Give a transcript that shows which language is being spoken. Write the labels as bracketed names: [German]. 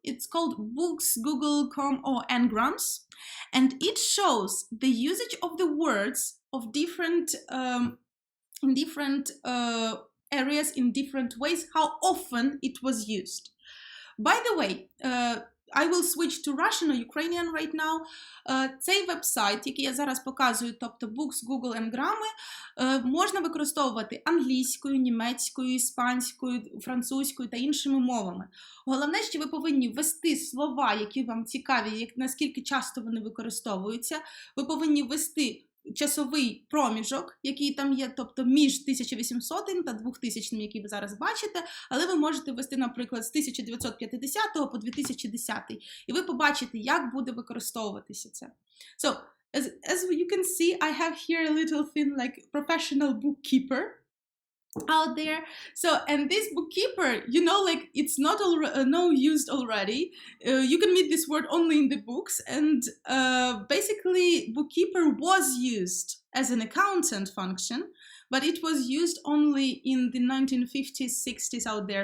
[English] It's called Books, Google, Com, or Ngrams, and it shows the usage of the words of different in different areas, in different ways, how often it was used. By the way, I will switch to Russian or Ukrainian right now. [Ukrainian] Цей вебсайт, який я зараз показую, тобто Books, Google, Ngramy, можна використовувати англійською, німецькою, іспанською, французькою та іншими мовами. Головне, що ви повинні ввести слова, які вам цікаві, наскільки часто вони використовуються. Ви повинні ввести часовий проміжок, який там є, тобто між 1800 та 2000, який ви зараз бачите, але ви можете ввести, наприклад, з 1950 по 2010, і ви побачите, як буде використовуватися це. [English] So, as you can see, I have here a little thing like professional bookkeeper out there. So, and this bookkeeper, you know, like it's not used already. You can meet this word only in the books, and basically bookkeeper was used as an accountant function, but it was used only in the 1950s, 60s out there.